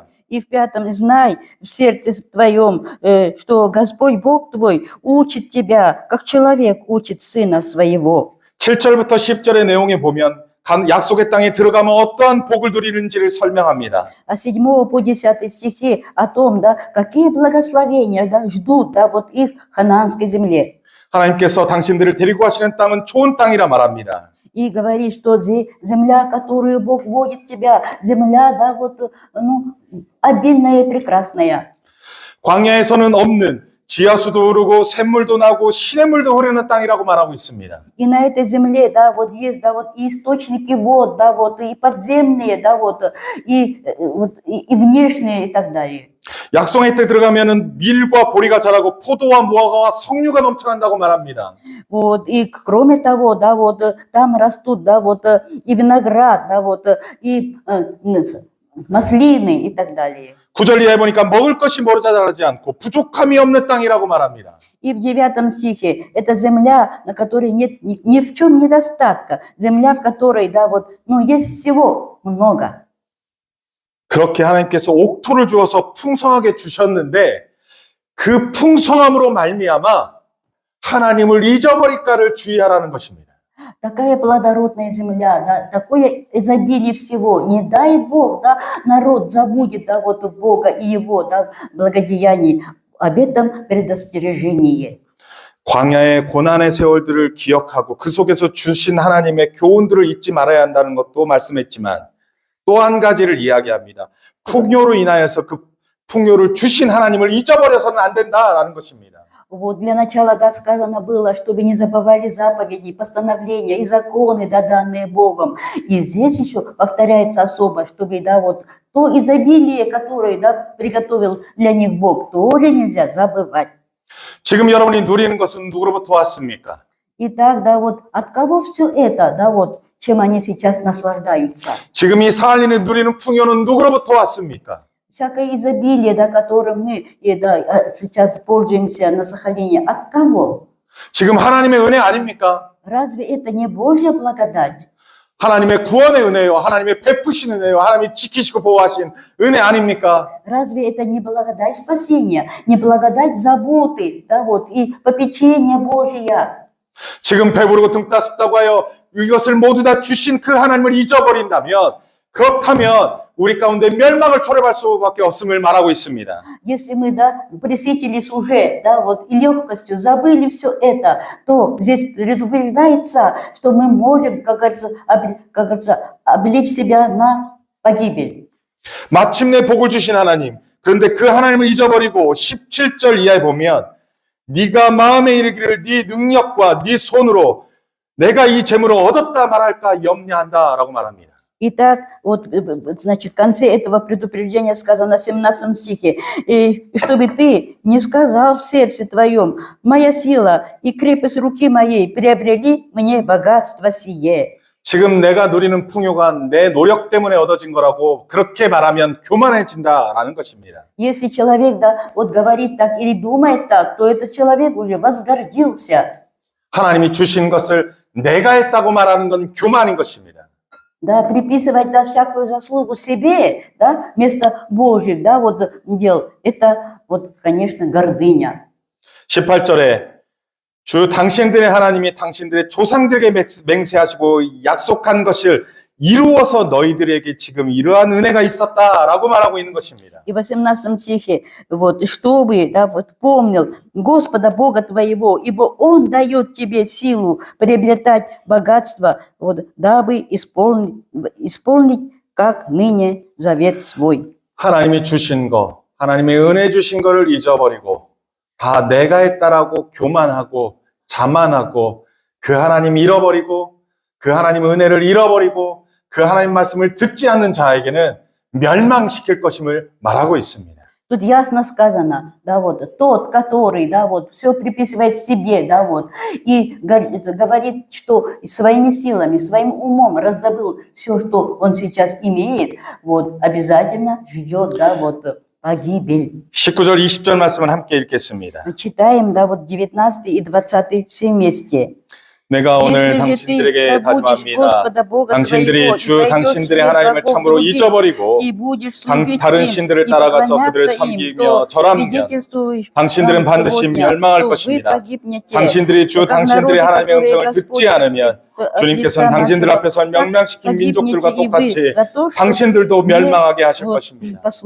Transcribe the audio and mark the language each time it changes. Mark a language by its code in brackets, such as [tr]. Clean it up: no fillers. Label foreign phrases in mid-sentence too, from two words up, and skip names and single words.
[ru] И в 5 знай в сердце твоем, что Господь Бог твой учит тебя, как человек учит сына своего. [ko] 7절부터 10절의 내용에 보면 약속의 땅에 들어가면 어떠한 복을 누리는지를 설명합니다. [ru] А 7 по 10 стихи о том, да, какие благословения, да, ждут, да, вот их в ханаанской земле. [ko] 하나님께서 당신들을 데리고 가시는 땅은 좋은 땅이라 말합니다. [ru] И говорит, что земля, которую Бог водит тебя, земля, да, вот, ну, обильная и прекрасная. [ko] 광야에서는 없는 지하수도 흐르고 샘물도 나고 시냇물도 흐르는 땅이라고 말하고 있습니다. [ru] И на этой земле, да, вот есть, да, вот и источники вод, да, вот и подземные, да, вот и внешние и так далее. [ko] 약속의 때 들어가면은 밀과 보리가 자라고 포도와 무화과와 석류가 넘쳐난다고 말합니다. [ru] Вот, и кроме того, да, вот там растут, да, вот и виноград, да, вот и маслины и так далее. [ko] 9절 이하에 보니까 먹을 것이 모자라지 않고 부족함이 없는 땅이라고 말합니다. [ru] И в 9 стихе это земля, на которой нет ни в чем недостатка, земля, в которой, да, вот, ну, есть всего много. [ko] 그렇게 하나님께서 옥토를 주어서 풍성하게 주셨는데 그 풍성함으로 말미암아 하나님을 잊어버릴까를 주의하라는 것입니다. [ru] Такая плодородная земля, да, такое изобилие всего. Не дай Бог, да, народ забудет, да, вот Бога и Его, да, благодеяний. Об этом предостережение. [ko] 광야의 고난의 세월들을 기억하고 그 속에서 주신 하나님의 교훈들을 잊지 말아야 한다는 것도 말씀했지만 또 한 가지를 이야기합니다. 풍요로 인하여서 그 풍요를 주신 하나님을 잊어버려서는 안 된다라는 것입니다. [ru] Вот для начала, да, сказано было, чтобы не забывали заповеди, постановления и законы, да, данные Богом. И здесь еще повторяется особо, чтобы, да, вот то изобилие, которое, да, приготовил для них Бог, тоже нельзя забывать. [ko] 지금 여러분이 누리는 것은 누구로부터 왔습니까? [ru] Итак, да, вот от кого все это, да, вот чем они сейчас наслаждаются? [ko] 지금 이 사할린을 누리는 풍요는 누구로부터 왔습니까? [ru] Всякое изобилие, да, которым мы да, сейчас пользуемся на Сахалине, от кого? [ko] 지금 하나님의 은혜 아닙니까? [ru] Разве это не Божья благодать? [ko] 하나님의 구원의 은혜요. 하나님의 베푸신 은혜요. 하나님이 지키시고 보호하신 은혜 아닙니까? [ru] Разве это не благодать спасения, не благодать заботы, да, вот, и попечения Божия? [ko] 지금 배부르고 등 따숩다고 하여 이것을 모두 다 주신 그 하나님을 잊어버린다면 그렇다면 우리 가운데 멸망을 초래할 수밖에 없음을 말하고 있습니다. [ru] Если мы, да, присытились уже, да, вот, и легкостью забыли все это, то здесь предупреждается, что мы можем, как говорится, облечь себя на погибель. [ko] 마침내 복을 주신 하나님. 그런데 그 하나님을 잊어버리고 17절 이하에 보면 네가 마음에 이르기를 네 능력과 네 손으로 내가 이 재물을 얻었다 말할까 염려한다라고 말합니다. [ru] Итак, вот, значит, в конце этого предупреждения сказано в 17 стихе, и чтобы ты не сказал в сердце твоем, моя сила и крепость руки моей приобрели мне богатство сие. [ko] 지금 내가 누리는 풍요가 내 노력 때문에 얻어진 거라고 그렇게 말하면 교만해진다라는 것입니다. [ru] Если человек, да, вот говорит так или думает так, то этот человек уже возгордился. [ko] 하나님이 주신 것을 내가 했다고 말하는 건 교만인 것입니다. [ru] Да, приписывать, да, всякую заслугу себе, да, вместо Божьих, да, вот дел, это вот, конечно, гордыня. [ko] 18절에 주 당신들의 하나님이 당신들의 조상들에게 맹세하시고 약속한 것을 이루어서 너희들에게 지금 이러한 은혜가 있었다라고 말하고 있는 것입니다. [ru] И в 18 стихе, вот, чтобы, да, вот, помнил Господа Бога твоего, ибо Он дает тебе силу приобретать богатство, вот, дабы исполнить, как ныне завет свой. [ko] 하나님이 주신 거, 하나님의 은혜 주신 거를 잊어버리고 다 내가 했다라고 교만하고 자만하고 그 하나님 잃어버리고 그 하나님 은혜를 잃어버리고 그 하나님 말씀을 듣지 않는 자에게는 멸망시킬 것임을 말하고 있습니다. [ru] Тут ясно сказано, да, вот, тот, который, да, вот, все приписывает себе, да, вот, и говорит, что своими силами, своим умом раздобыл все, что он сейчас имеет, вот, обязательно ждет, да, вот, погибель. [ko] 19절, 20절 말씀을 함께 읽겠습니다. [ru] Читаем, да, вот, 19 и 20 все вместе. [ko] 내가 오늘 당신들에게 다짐합니다. 당신들이 주 당신들의 하나님을 참으로 잊어버리고 다른 신들을 따라가서 그들을 섬기며 절하면 당신들은 반드시 멸망할 것입니다. 당신들이 주 당신들의 하나님의 음성을 듣지 않으면 주님께서는 당신들 앞에서 멸망시킨 민족들과 똑같이 당신들도 멸망하게 하실 것입니다.